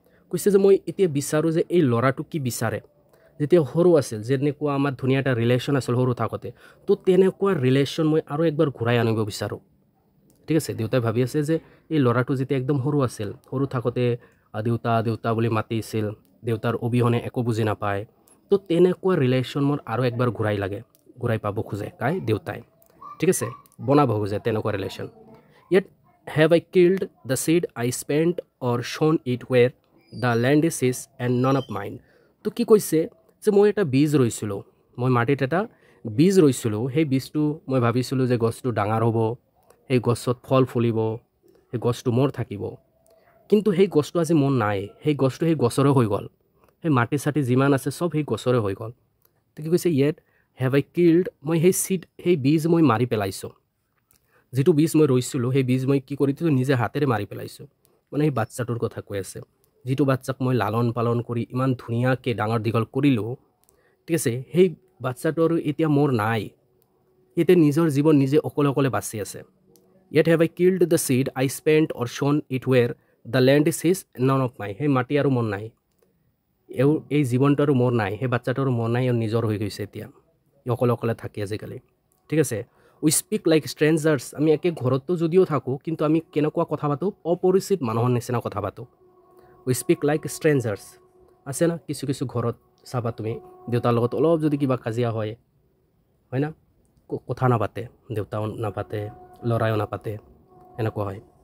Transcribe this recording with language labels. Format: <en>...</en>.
<as>কৈছে যে মই এতিয়া বিচাৰোঁ যে এই ল'ৰাটো কি বিচাৰে যেতিয়া সৰু আছিল, যেনেকুৱা আমাৰ ধুনীয়া এটা ৰিলেশ্যন আছিল সৰু থাকোঁতে, তো তেনেকুৱা ৰিলেশ্যন মই আৰু একবাৰ ঘূৰাই আনিব বিচাৰোঁ, ঠিক আছে? দেউতাই ভাবি আছে যে এই ল'ৰাটো যেতিয়া একদম সৰু আছিল, সৰু থাকোঁতে দেউতা দেউতা বুলি মাতিছিল, দেউতাৰ অবিহনে একো বুজি নাপায়, তো তেনেকুৱা ৰিলেশ্যন মোৰ আৰু একবাৰ ঘূৰাই পাব খোজে দেউতাই, ঠিক আছে? বনাব খোজে তেনেকুৱা relation.</as> <en>Yet have I killed the seed I spent or shown it where the land is his and none of mine?</en> <as>তো কি কৈছে যে মই এটা বীজ ৰুইছিলোঁ, মই মাটিত এটা বীজ ৰুইছিলোঁ, সেই বীজটো মই ভাবিছিলোঁ যে গছটো ডাঙৰ হ'ব, সেই গছত ফল ফুলিব, সেই গছটো মোৰ থাকিব, কিন্তু সেই গছটো আজি মোৰ নাই, সেই গছটো সেই গছৰে হৈ গ'ল, সেই মাটি চাটি যিমান আছে চব সেই গছৰে হৈ গ'ল। তো কি কৈছে,</as> <en>yet have I killed,</en> <as>মই সেই বীজ মই মাৰি পেলাইছোঁ, যিটো বীজ মই ৰুইছিলোঁ সেই বীজ মই কি কৰিছোঁ, নিজে হাতেৰে মাৰি পেলাইছোঁ। মানে সেই বাচ্চাটোৰ কথা কৈ আছে, যিটো বাচ্চাক মই লালন পালন কৰি ইমান ধুনীয়াকৈ ডাঙৰ দীঘল কৰিলোঁ, ঠিক আছে? সেই বাচ্চাটোৰ এতিয়া মোৰ নাই, এতিয়া নিজৰ জীৱন নিজে অকলে অকলে বাচি আছে।</as> <en>Yet have I killed the seed I spent or shown it where the land is his, none of mine.</en> <as>সেই মাটি আৰু মোৰ নাই, এই জীৱনটো আৰু মোৰ নাই, সেই বাচ্চাটো আৰু মোৰ নাই, নিজৰ হৈ গৈছে এতিয়া, অকলে অকলে থাকি আজিকালি, ঠিক আছে?</as> <en>We speak like strangers.</en> <as>আমি একে ঘৰতো যদিও থাকোঁ কিন্তু আমি কেনেকুৱা কথা পাতোঁ, অপৰিচিত মানুহৰ নিচিনা কথা পাতোঁ।</as> <en>We speak like strangers.</en> <as>আছে না কিছু কিছু ঘৰত চাবা তুমি, দেউতাৰ লগত অলপ যদি কিবা কাজিয়া হয় না, কথা নাপাতে, দেউতাও নাপাতে, ল'ৰায়ো নাপাতে, এনেকুৱা হয়।</as>